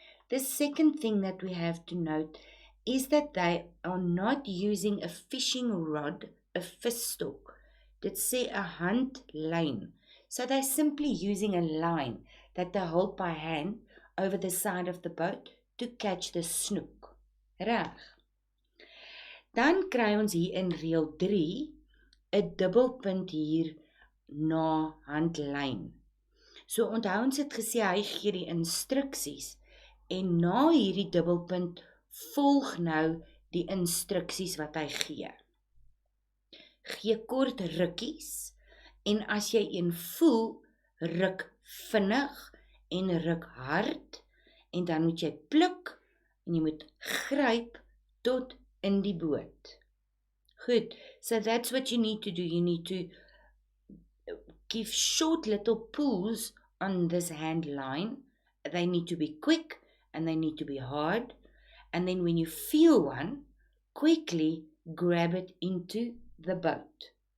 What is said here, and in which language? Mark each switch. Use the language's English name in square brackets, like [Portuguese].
[English] The second thing that we have to note is that they are not using a fishing rod, a visstok. [Afrikaans] Dit sê 'n handlyn. [English] So they're simply using a line that they hold by hand over the side of the boat to catch the snoek. [Afrikaans] Reg. Dan kry ons hier in reël 3 'n dubbelpunt hier na handlyn. So onthou ons het gesê hy gee die instruksies en na hierdie dubbelpunt volg nou die instruksies wat hy gee. Gee kort rukkies en as jy een voel, ruk vinnig en ruk hard en dan moet jy pluk en jy moet gryp tot in die boot. [English] Goed, so that's what you need to do. You need to give short little pulls on this hand line. They need to be quick and they need to be hard. And then when you feel one, quickly grab it into the boat.